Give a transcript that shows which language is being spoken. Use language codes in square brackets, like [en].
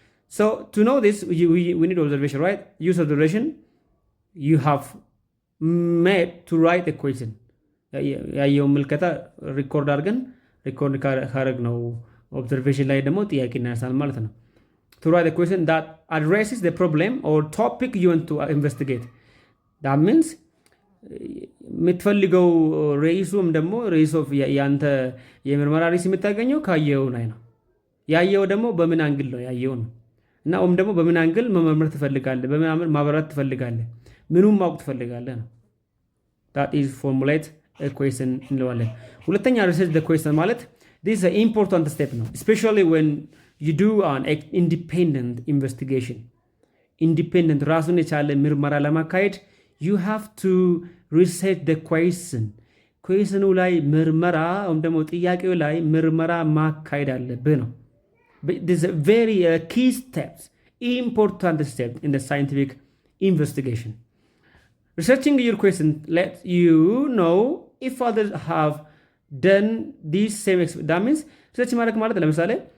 [en] So to know this, we need observation, right? Use observation. You have made to write a question. [am] ያየው ምልከታ ሪኮርድ አድርገን ሪኮርድ ካረግ ነው ኦብዘርቬሽን ላይ ደግሞ ጥያቄ እናነሳለን ማለት ነው። [en] To write a question that addresses the problem or topic you want to investigate. [am] That means የምትፈልገው ርዕሱም ደግሞ ርዕስ ኦፍ ያንተ የምርመራ ርዕስ የምታገኘው ካየው ላይ ነው። ያየው ደግሞ በምን አንግል ነው ያየው ነው እና ደግሞ በምን አንግል መመርመር ትፈልጋለህ፣ በምን ማብራራት ትፈልጋለህ፣ ምኑን ማወቅ ትፈልጋለህ ነው። [en] that is formulate a question እንለዋለን። ሁለተኛ research the question ማለት this is an important step ነው, especially when you do an independent investigation. independent [am] ራሱን የቻለ ምርመራ ለማካሄድ [en] you have to research the question [am] ኩዌስኑ ላይ ምርመራ ወይም ደግሞ ጥያቄው ላይ ምርመራ ማካሄድ አለብህ ነው። [en] this is a very key steps, important step in the scientific investigation. Researching your question lets you know if others have done these same that means research [am] ማድረግ ማለት ለምሳሌ